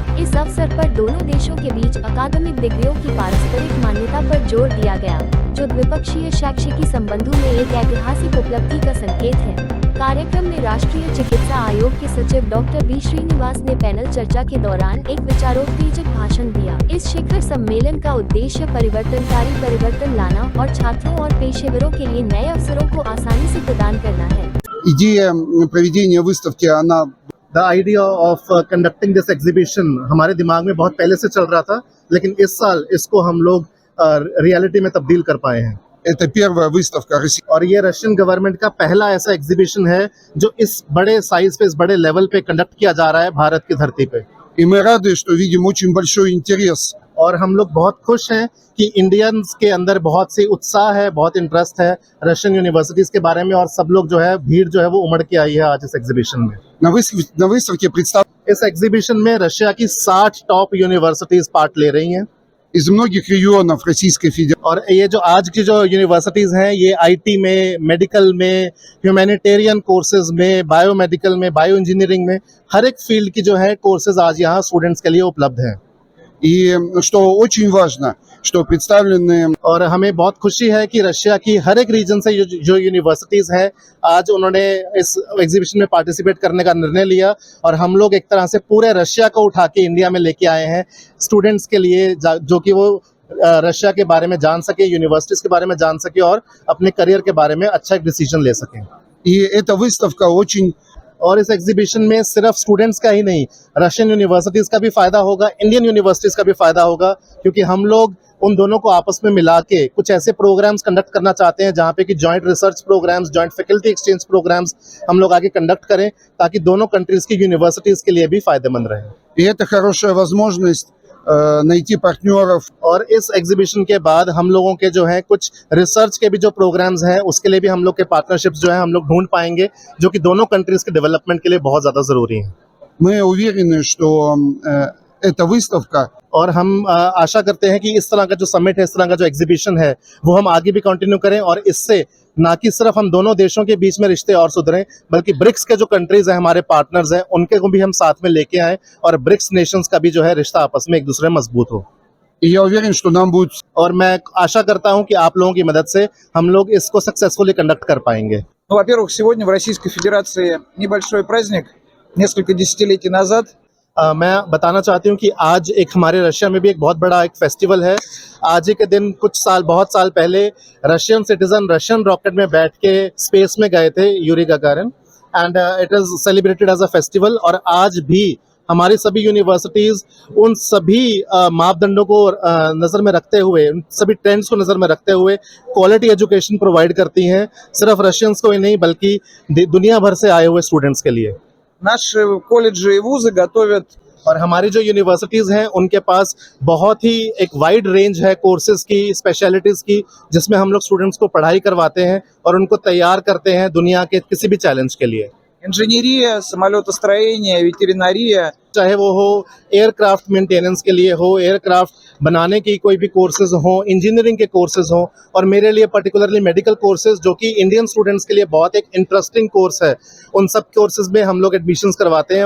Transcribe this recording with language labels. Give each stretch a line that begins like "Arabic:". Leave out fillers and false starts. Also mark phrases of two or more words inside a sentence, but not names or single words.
Hindi: इस अवसर पर दोनों देशों के बीच अकादमिक डिग्रियों की पारस्परिक मान्यता पर जोर दिया गया, जो द्विपक्षीय शैक्षिक संबंधों में एक ऐतिहासिक उपलब्धि का संकेत है। कार्यक्रम में राष्ट्रीय चिकित्सा आयोग के सचिव डॉक्टर बी श्रीनिवास ने पैनल चर्चा के दौरान एक विचारोत्तेजक भाषण दिया। इस शिखर सम्मेलन का उद्देश्य परिवर्तन लाना और छात्रों और पेशेवरों के लिए नए अवसरों को आसानी से प्रदान करना है।
Russian: Идея проведения выставки, она
English: The idea of conducting this exhibition
Hindi: हमारे दिमाग में बहुत पहले से चल रहा था, लेकिन इस साल इसको हम लोग रियलिटी में तब्दील कर पाए हैं।
Russian: это первая выставка России.
Hindi: और ये
English: Russian government
Hindi: का पहला ऐसा एग्जीबिशन है जो इस बड़े साइज पे, इस बड़े लेवल पे कंडक्ट किया जा रहा है भारत की धरती पे।
Russian: И мы रады, что видим очень большой интерес.
Hindi: और हम लोग बहुत खुश हैं कि इंडियंस के अंदर बहुत सी उत्साह है, बहुत इंटरेस्ट है
English: Russian universities
Hindi: के बारे में, और सब लोग जो है, भीड़ जो है वो उमड़ के आई है आज इस एग्जीबिशन में।
Russian: На выставке представлены
Hindi: इस एग्जीबिशन में रशिया की 60
English: top universities part
Hindi: ले रही हैं
Russian: из многих रегионов Российской Федерации.
Hindi: और ये जो आज की जो यूनिवर्सिटीज हैं, ये आईटी में, मेडिकल में,
English: humanitarian courses
Hindi: में, बायोमेडिकल में,
English: bio engineering
Hindi: में, हर एक फील्ड की जो है कोर्सेज आज यहाँ स्टूडेंट्स के लिए उपलब्ध हैं।
Russian: И что очень важно, что представлены
Hindi: और हमें बहुत खुशी है कि रशिया की हर एक रीजन से जो यूनिवर्सिटीज हैं, आज उन्होंने इस एग्जीबिशन में पार्टिसिपेट करने का निर्णय लिया, और हम लोग एक तरह से पूरे रशिया को उठा के इंडिया में लेके आए हैं स्टूडेंट्स के लिए, जो कि वो रशिया के बारे में जान सके, यूनिवर्सिटीज के बारे में जान सके और अपने करियर के बारे में अच्छा एक डिसीजन ले सकें।
Russian: И эта выставка очень
Hindi: और इस एग्जीबिशन में सिर्फ स्टूडेंट्स का ही नहीं,
English: Russian universities
Hindi: का भी फायदा होगा,
English: Indian universities
Hindi: का भी फायदा होगा, क्योंकि हम लोग उन दोनों को आपस में मिला के कुछ ऐसे
English: programs conduct
Hindi: करना चाहते हैं जहाँ पे कि
English: joint research programs, joint faculty exchange programs
Hindi: हम लोग आगे कंडक्ट करें, ताकि दोनों कंट्रीज की यूनिवर्सिटीज के लिए भी फायदेमंद रहे।
Russian: И это хорошая возможность найти партнеров.
Hindi: और इस एग्जीबिशन के बाद हम लोगों के जो है कुछ रिसर्च के भी जो प्रोग्राम्स हैं, उसके लिए भी हम लोग के पार्टनरशिप्स जो है हम लोग ढूंढ पाएंगे, जो कि दोनों कंट्रीज के डेवलपमेंट के लिए बहुत ज्यादा जरूरी है।
Russian: Мы उверены, что эта выставка
Hindi: और हम आशा करते हैं कि इस तरह का जो समिट है, इस तरह का जो एग्जीबिशन है, वो हम आगे भी कंटिन्यू करें, और इससे ना कि सिर्फ हम दोनों देशों के बीच में रिश्ते और सुधरें, बल्कि ब्रिक्स के जो कंट्रीज हैं, हमारे पार्टनर्स हैं, उनके को भी हम साथ में लेके आएं, और
English: BRICS nations
Hindi: का भी जो है रिश्ता आपस में एक दूसरे में मजबूत हो।
Russian: И я уверен, что нам будет.
Hindi: और मैं आशा करता हूं कि आप लोगों की मदद से हम लोग इसको
English: successfully conduct
Hindi: कर पाएंगे।
Russian: Ну, во-первых, сегодня в Российской Федерации небольшой праздник. Несколько десятилетий назад
Hindi: मैं बताना चाहती हूँ कि आज एक हमारे रशिया में भी एक बहुत बड़ा एक फेस्टिवल है। आज ही के दिन बहुत साल पहले
English: Russian citizen Russian rocket
Hindi: में बैठ के स्पेस में गए थे, यूरी गागारिन,
English: and it is celebrated as a festival.
Hindi: और आज भी हमारी सभी यूनिवर्सिटीज उन सभी मापदंडों को नज़र में रखते हुए, उन सभी ट्रेंड्स को नज़र में रखते हुए
English: quality education provide
Hindi: करती हैं, सिर्फ रशियंस को ही नहीं बल्कि दुनिया भर से आए हुए स्टूडेंट्स के लिए।
Russian: наши колледжи и вузы готовят
Hindi: और हमारी जो यूनिवर्सिटीज़ हैं, उनके पास बहुत ही एक
English: wide range
Hindi: है कोर्सेज की, स्पेशलिटीज़ की, जिसमें हम लोग स्टूडेंट्स को पढ़ाई करवाते हैं और उनको तैयार करते हैं दुनिया के किसी भी चैलेंज के लिए।
Russian: инженерия, самолетостроение, ветеринария.
Hindi: चाहे वो हो
English: aircraft maintenance
Hindi: के लिए हो, एयरक्राफ्ट बनाने की कोई भी कोर्सेज हो, इंजीनियरिंग के कोर्सेज हो, और मेरे लिए
English: particularly medical courses,
Hindi: जो कि
English: Indian students
Hindi: के लिए बहुत एक
English: interesting course
Hindi: है, उन सब कोर्सेज में हम लोग एडमिशन्स करवाते हैं।